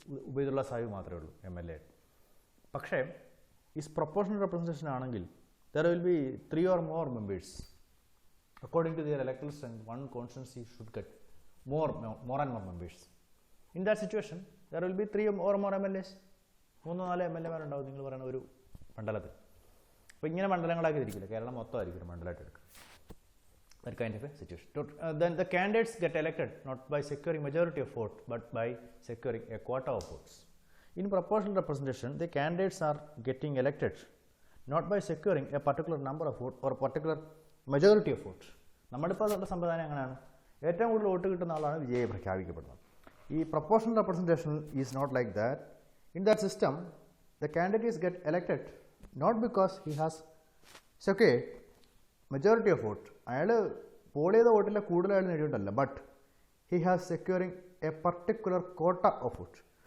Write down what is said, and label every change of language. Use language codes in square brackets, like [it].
[ml] ഉബൈദുള്ള സാഹിബ് മാത്രമേ ഉള്ളൂ MLA. പക്ഷേ ഈ പ്രൊപ്പോർഷണൽ റെപ്രസെൻറ്റേഷൻ ആണെങ്കിൽ [en] there will be 3 or more members according to their electoral strength. One constituency should get more and more members. In that situation there will be 3 or more MLAs. [ml] 3-4 MLAമാരുണ്ടാവും നിങ്ങൾ പറയുന്ന ഒരു മണ്ഡലത്തിൽ. അപ്പോൾ ഇങ്ങനെ മണ്ഡലങ്ങളാക്കി തിരിക്കില്ല, കേരളം മൊത്തമായിരിക്കും മണ്ഡലമായിട്ട് എടുക്കുക. [en] That kind of a situation. Then the candidates get elected not by securing majority of vote but by securing a quota of votes. In proportional representation, the candidates are getting elected not by securing a particular number of votes or particular majority of votes. [ml] നമ്മളിപ്പോൾ ഉള്ള സമ്പ്രദായം എങ്ങനെയാണ്? ഏറ്റവും കൂടുതൽ vote കിട്ടുന്ന ആളാണ് വിജയി പ്രഖ്യാപിക്കപ്പെടുന്നത്. [en] ഈ proportional representation is not like that. In that system the candidates get elected not because he has secured majority of vote, [ml] അയാൾ പോൾ ചെയ്ത വോട്ടിലെ കൂടുതൽ അയാൾ നേടിയിട്ടല്ല, [en] But he has securing a particular quota of vote.